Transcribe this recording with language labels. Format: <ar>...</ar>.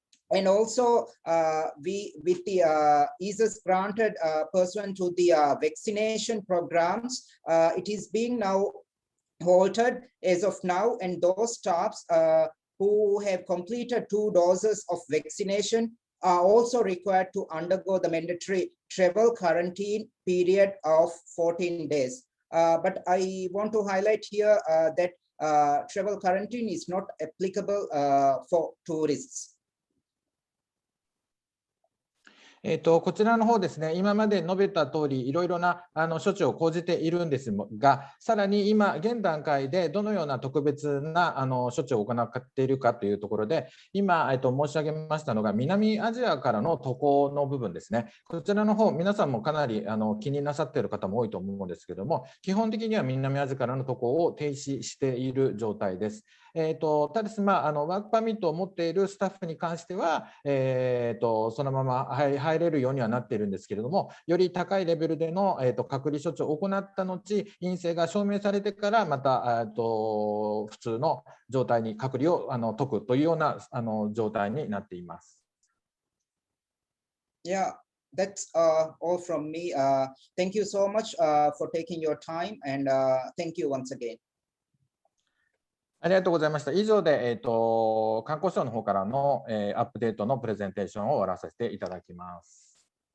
<en>And also, with the eases granted pursuant to the vaccination programs, it is being now halted as of now, and those staffs who have completed 2 doses of vaccination are also required to undergo the mandatory travel quarantine period of 14 days. But I want to highlight here that travel quarantine is not applicable for tourists.</en> <ja>こちらの方ですね、今まで述べた通り、いろいろな処置を講じているんですが、さらに今、現段階でどのような特別な処置を行っているかというところで、今、申し上げましたのが、南アジアからの渡航の部分ですね。こちらの方、皆さんもかなり気になさっている方も多いと思うんですけれども、基本的には南アジアからの渡航を停止している状態です。ただし、ワークパミットを持っているスタッフに関しては、そのまま入れるようにはなっているんですけれども、より高いレベルでの、隔離処置を行った後、陰性が証明されてから、また、普通の状態に隔離を解くというような状態になっています。</ja> <en>Yeah, that's all from me. Thank you so much for taking your time, and thank you once again.</en> <ja>ありがとうございました。以上で、観光省の方からの、アップデートのプレゼンテーションを終わらせていただきます。</ja>